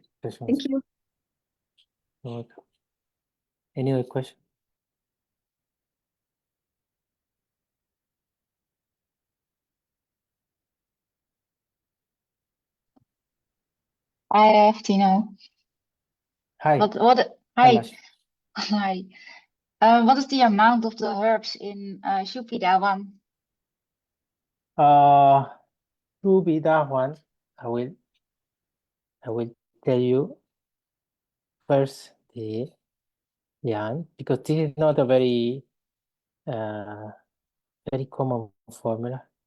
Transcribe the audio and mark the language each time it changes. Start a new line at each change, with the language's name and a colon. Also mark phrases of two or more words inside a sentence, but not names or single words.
English: depression. Thank you. Okay. Any other question? I have Tino. Hi. Hi. Mash. Hi. What is the amount of the herbs in Shupida one? To be that one, I will tell you first the because this is not a very very common formula.